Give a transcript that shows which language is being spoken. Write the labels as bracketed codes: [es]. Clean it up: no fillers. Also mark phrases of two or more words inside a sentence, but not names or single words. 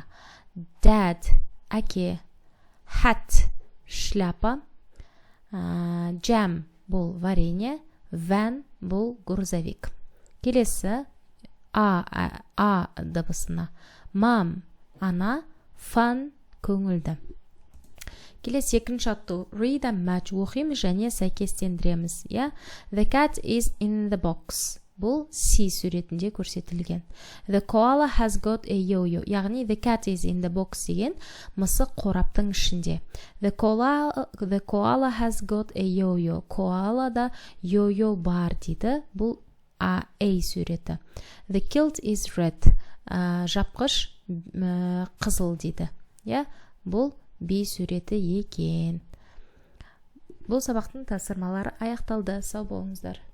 [kk] Dad әке. Hat шляпа. Jam бұл варенье. Van бұл грузовик. Келесі A дыбысына. Mom ана. Fun көңілді. Келесі 2-ші атту. [en] Read and match [kk] оқимыз және сәйкестендіреміз. [en] The cat is in the box. [kk] Бұл C суретінде көрсетілген. [en] The koala has got a yo-yo. Яғни the cat is in the box [kk] деген мысық қораптың ішінде. [en] The koala has got a yo-yo. [kk] Koalада yo-yo бар дейді. Бұл A суреті. [en] The kilt is red. [kk] Жапқыш қызыл дейді. Бұл B суреті екен. Бұл сабақтың тапсырмалары аяқталды. Сау болыңыздар.